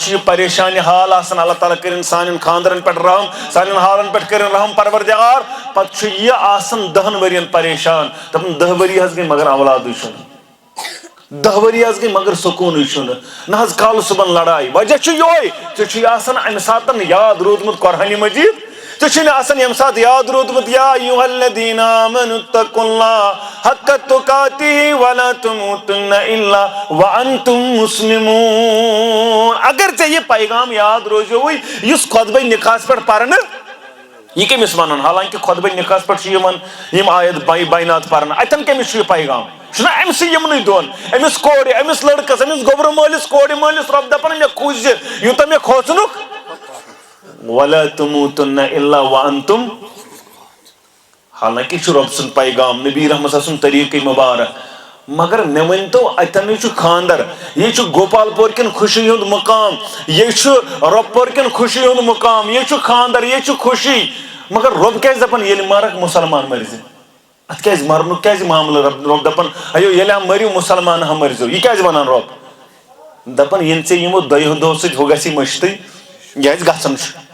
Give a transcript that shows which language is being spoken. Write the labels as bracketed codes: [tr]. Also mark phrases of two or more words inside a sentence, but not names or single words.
[ks] چھُ یہِ پریشانہِ حال آسان اللہ تعالیٰ کٔرِنۍ سانٮ۪ن خانٛدرن پٮ۪ٹھ رحم سانٮ۪ن حالن پٮ۪ٹھ کٔرِنۍ رحم پروردگار پتہٕ چھُ یہِ آسان 10 ؤرین پریشان دپان 10 ؤری حظ گٔے مگر اولادٕے چھُنہٕ 10 ؤری حظ گٔے مگر سکوٗنٕے چھُنہٕ نہ حظ کالہٕ صُبحن لڑایہِ وجہ چھُ یِہوے ژےٚ چھُے آسان امہِ ساتہٕ یاد روٗدمُت قرآنِ مجیٖد ژےٚ چھُے نہٕ آسان ییٚمہِ ساتہٕ یاد روٗدمُت [ar] یا ایُّہا الذیٖنَ آمَنُوا اتَّقُوا اللّٰهَ حَقَّ تُقَاتِهِ وَلَا تَمُوتُنَّ إِلَّا وَأَنتُم مُسْلِمُونَ [ks] اگر ژےٚ یہِ پیغام یاد روزیوٕے یُس خۄطبَے نِکاحس پٮ۪ٹھ پرنہٕ یہِ کٔمِس وَنُن حالانکہِ خۄطبَے نِکاحس پٮ۪ٹھ چھِ یِوان یِم آیت بینات پرنہٕ اَتٮ۪ن کٔمِس چھُ یہِ پیغام چھُنہ أمسٕے یِمنٕے دۄن أمِس کورِ أمِس لڑکس أمِس گوٚبرٕ مٲلِس کورِ مٲلِس رۄب دپان مےٚ کھوٗژ زِ یوٗتاہ مےٚ کھوژنُکھ [ar] وَلَا تَمُوتُنَّ إِلَّا وَأَنتُم [ks] حالانکہِ یہِ چھُ رۄب سُنٛد پیغام نبی رحمت سُنٛد طریٖقے مُبارک مگر مےٚ ؤنۍتو اَتٮ۪نٕے چھُ خانٛدر یہِ چھُ گوپال پور کٮ۪ن خوشی ہُنٛد مُقام یہِ چھُ رۄپور کٮ۪ن خوشی ہُنٛد مُقام یہِ چھُ خانٛدر یہِ چھُ خوشی مگر رۄب کیٛازِ دپان ییٚلہِ مرکھ مُسلمان مٔرزِ اتھ کیٛازِ مرنُک کیٛازِ معاملہٕ رۄب دپان اَیو ییٚلہِ ہا مٔرِو مُسلمان ہا مٔرزیو یہِ کیٛازِ وَنان رۄب دپان ییٚلہِ ژےٚ یِمو دۄیو دۄہو سۭتۍ ہُہ گژھی مٔشتٕے یہِ آسہِ گژھان چھُ